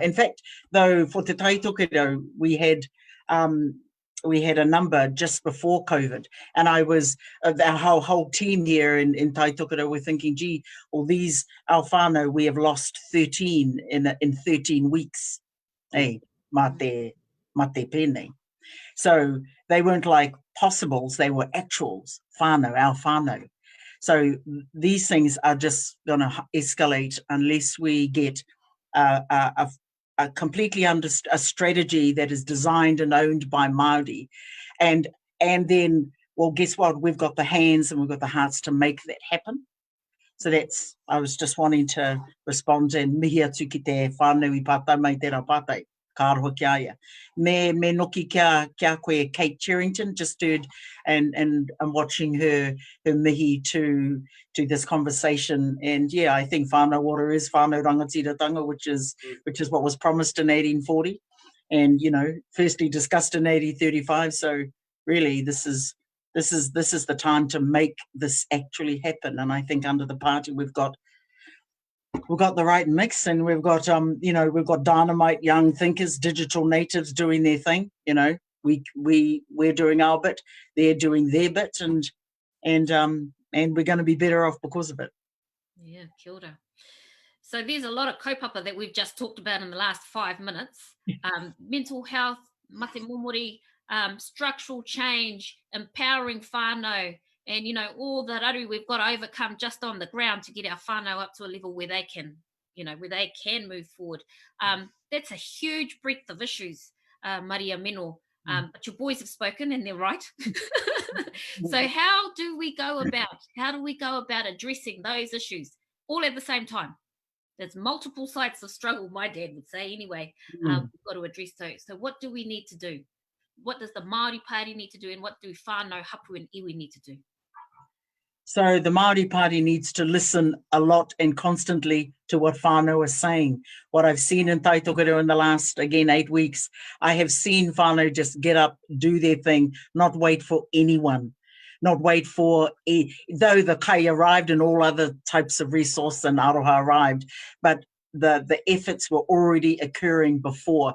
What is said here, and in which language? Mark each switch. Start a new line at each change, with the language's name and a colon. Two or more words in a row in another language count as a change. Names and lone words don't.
English: In fact, though, for Te Tai Tokerau, we had a number just before COVID, and I was our whole team here in Tai Tokerau were thinking, gee, all these our whānau, we have lost 13 in 13 weeks. Hey,
Māori: mate pene.
English: So they weren't like possibles, they were actuals, whānau, our whānau. So these things are just going to escalate unless we get a completely a strategy that is designed and owned by Māori. And then, well, guess what? We've got the hands and we've got the hearts to make that happen. So that's, I was just wanting to respond and
Māori: mihi atu ki te whānau I pātai mai tērā pātai. Ka aroha ki aia. Me noki kia koe Kate Cherrington,
English: just heard, and I'm watching her mihi to this conversation. And yeah, I think
Māori: whānau ora
English: is
Māori: whānau rangatiratanga,
English: which is what was promised in 1840, and firstly discussed in 1835. So really, this is the time to make this actually happen. And I think under the party we've got the right mix, and we've got we've got dynamite young thinkers, digital natives doing their thing. We're doing our bit, they're doing their bit, and we're going to be better off because of it. Yeah, kia ora. So there's a lot of kaupapa that we've just talked about in the last 5 minutes. Mental health,
Māori: mate momori,
English: structural change, empowering whānau, and all the raru we've got to overcome just on the ground to get our whānau up to a level where they can, where they can move forward. That's a huge breadth of issues, Mariameno. But your boys have spoken, and they're right. So how do we go about addressing those issues all at the same time? There's multiple sites of struggle, my dad would say anyway. We've got to address those. So what do we need to do? What does the Māori Party need to do, and what do whānau, hapu and iwi need to do? So the Māori Party needs to listen a lot and constantly to what whānau is saying. What I've seen in Tai Tokerau in the last, again, 8 weeks, I have seen whānau just get up, do their thing, not wait for anyone, not wait for, though the kai arrived and all other types of resource and aroha arrived, but the efforts were already occurring before.